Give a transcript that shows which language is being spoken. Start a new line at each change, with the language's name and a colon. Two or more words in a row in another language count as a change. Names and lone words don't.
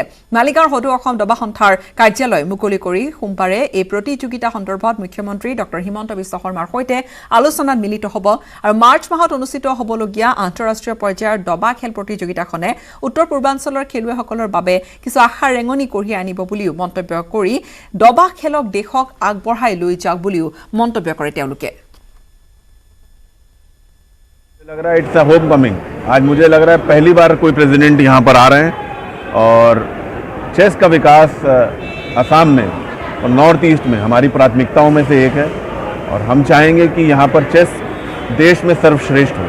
Assamese: মালিগাঁৱৰ সদৌ অসম দবা সংস্থাৰ কাৰ্যালয় মুকলি কৰি সোমবাৰে এই প্ৰতিযোগিতা সন্দৰ্ভত মুখ্যমন্ত্ৰী ডক্টৰ হিমন্ত বিশ্ব শৰ্মাৰ সৈতে আলোচনাত মিলিত হ'ব আৰু মাৰ্চ মাহত অনুষ্ঠিত হ'বলগীয়া আন্তঃৰাষ্ট্ৰীয় পৰ্যায়ৰ দবা খেল প্ৰতিযোগিতাখনে উত্তৰ পূৰ্বাঞ্চলৰ খেলুৱৈসকলৰ বাবে কিছু আশা ৰেঙনি কঢ়িয়াই আনিব বুলিও মন্তব্য কৰি দবা খেলক দেশক আগবঢ়াই লৈ যাওক বুলিও মন্তব্য কৰে তেওঁলোকে।
Hindi: लग रहा है
English: it's a homecoming.
Hindi: आज मुझे लग रहा है पहली बार कोई प्रेसिडेंट यहाँ पर आ रहे हैं और चेस का विकास असम में और नॉर्थ ईस्ट में हमारी प्राथमिकताओं में से एक है और हम चाहेंगे कि यहाँ पर चेस देश में सर्वश्रेष्ठ हो।